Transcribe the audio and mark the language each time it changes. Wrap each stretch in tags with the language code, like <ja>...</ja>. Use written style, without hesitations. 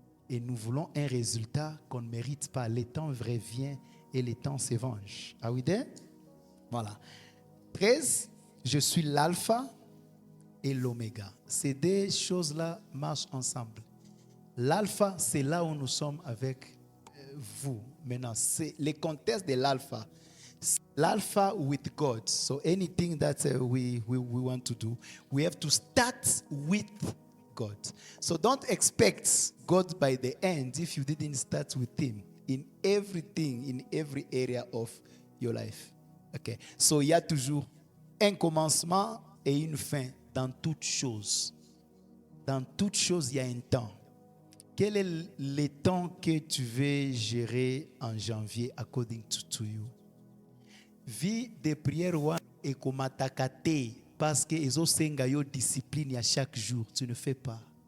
<fr>Et nous voulons un résultat qu'on ne mérite pas. Le temps revient et le temps se venge.</fr> <en>Are we there?</en> <fr>Voilà. 13, je suis l'alpha et l'oméga. Ces deux choses-là marchent ensemble. L'alpha, c'est là où nous sommes avec vous. Maintenant, c'est le contexte de l'alpha.</fr> <en>L'alpha with God. So anything that we want to do, we have to start with God. So don't expect God by the end if you didn't start with Him in everything, in every area of your life. Okay.</en> <fr>So il y a toujours un commencement et une fin dans toute chose. Dans toute chose, il y a un temps. Quel est le temps que tu veux gérer en janvier</fr> <en>according to you?</en> <fr>Vie de prière et comme attaquer parce que ils ont une discipline à chaque jour. Tu ne fais pas.</fr>